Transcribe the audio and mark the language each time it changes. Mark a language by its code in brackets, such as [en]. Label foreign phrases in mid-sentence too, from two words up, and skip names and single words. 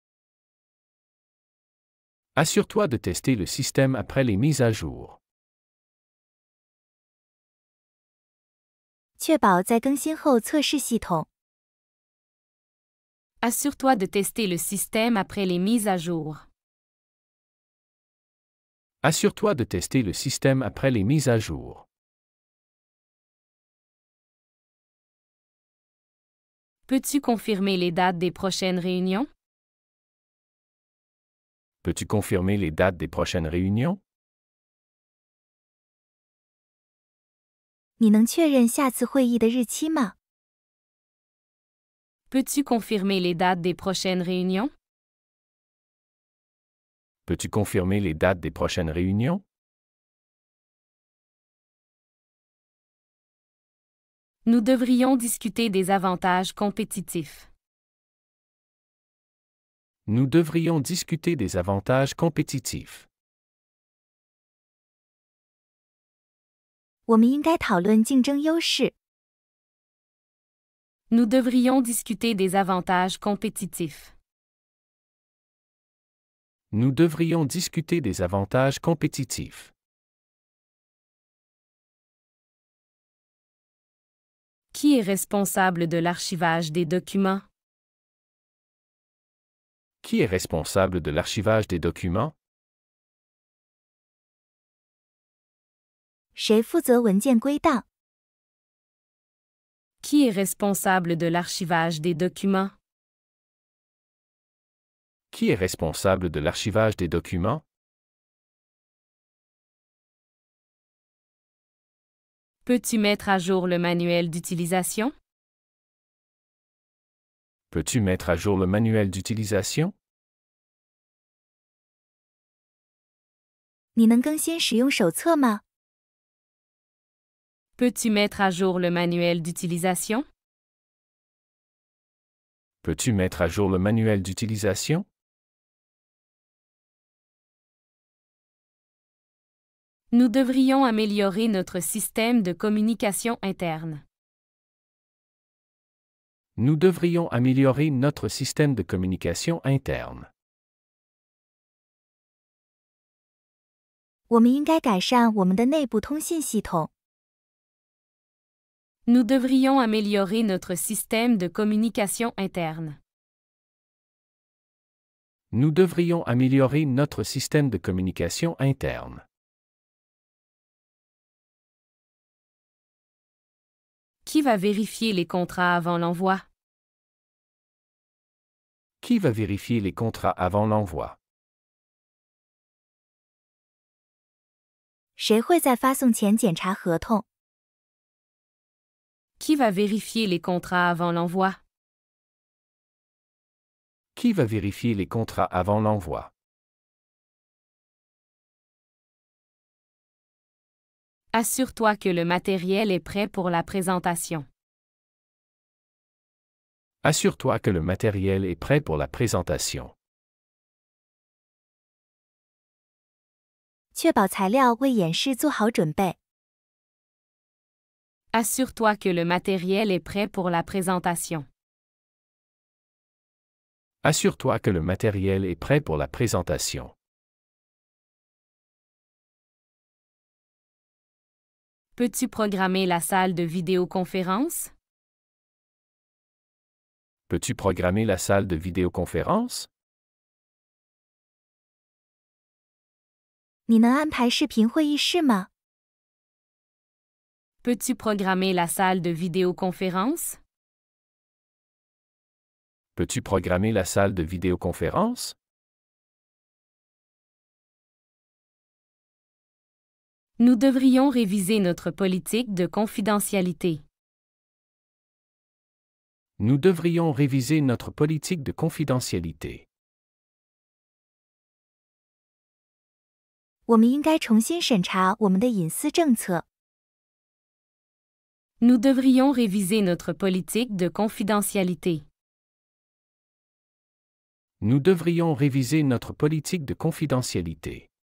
[fr] Assure-toi de tester le système après les mises à jour. [zh] 确保在更新后测试系统。 [fr] Assure-toi de tester le système après les mises à jour. Assure-toi de tester le système après les mises à jour. Peux-tu confirmer les dates des prochaines réunions? Peux-tu confirmer les dates des prochaines réunions? [zh] 你能确认下次会议的日期吗？ [fr] Peux-tu confirmer les dates des prochaines réunions? Peux-tu confirmer les dates des prochaines réunions? Nous devrions discuter des avantages compétitifs. Nous devrions discuter des avantages compétitifs. [zh] 我们应该讨论竞争优势。 [fr] Nous devrions discuter des avantages compétitifs. Nous devrions discuter des avantages compétitifs. Qui est responsable de l'archivage des documents? Qui est responsable de l'archivage des documents? [zh] 谁负责文件归档？ [fr] Qui est responsable de l'archivage des documents? Qui est responsable de l'archivage des documents? Peux-tu mettre à jour le manuel d'utilisation? Peux-tu mettre à jour le manuel d'utilisation? [zh] 你能更新使用手册吗？ [fr] Peux-tu mettre à jour le manuel d'utilisation? Peux-tu mettre à jour le manuel d'utilisation? Nous devrions améliorer notre système de communication interne. Nous devrions améliorer notre système de communication interne. [zh] 我们应该改善我们的内部通信系统。 [fr] Nous devrions améliorer notre système de communication interne. Nous devrions améliorer notre système de communication interne. Qui va vérifier les contrats avant l'envoi? Qui va vérifier les contrats avant l'envoi? [zh] 谁会在发送前检查合同？ [fr] Qui va vérifier les contrats avant l'envoi? Qui va vérifier les contrats avant l'envoi? Assure-toi que le matériel est prêt pour la présentation. Assure-toi que le matériel est prêt pour la présentation. [zh] 确保材料为演示做好准备。 [fr] Assure-toi que le matériel est prêt pour la présentation. Assure-toi que le matériel est prêt pour la présentation. Peux-tu programmer la salle de vidéoconférence? Peux-tu programmer la salle de vidéoconférence? [zh] 你能安排视频会议室吗？ [fr] Peux-tu programmer la salle de vidéoconférence? Peux-tu programmer la salle de vidéoconférence? Nous devrions réviser notre politique de confidentialité. Nous devrions réviser notre politique de confidentialité. [zh] 我们应该重新审查我们的隐私政策。 [fr] Nous devrions réviser notre politique de confidentialité. Nous devrions réviser notre politique de confidentialité.